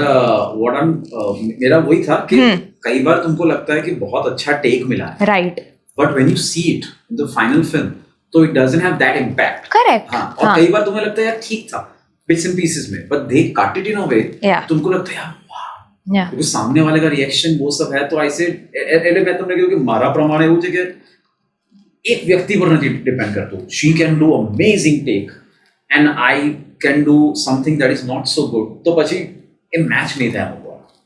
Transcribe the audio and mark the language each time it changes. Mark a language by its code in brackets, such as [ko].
[en] But, what I'm [hi] मेरा वही था कि कई बार तुमको लगता है कि बहुत अच्छा टेक मिला है, [en] Right. but when you see it in the final film, [hi] तो [en] it doesn't have that impact. Correct. [hi] हाँ, और कई बार तुम्हें लगता है यार ठीक था [en] bits and pieces [hi] में, [en] but they cut it in a way [hi] तुमको लगता है यार [en] Yeah. [hi] क्योंकि सामने वाले का रिएक्शन वो सब है. तो आई से [gu] એટલે મેં તમને કહ્યું કે મારા પ્રમાણે એવું છે કે એક વ્યક્તિ પર નથી ડિપેન્ડ કરતું. [en] she can do amazing tech and I can do something that is not so good, [gu] તો પછી એ મેચ નહીં થાય અમુક વાર.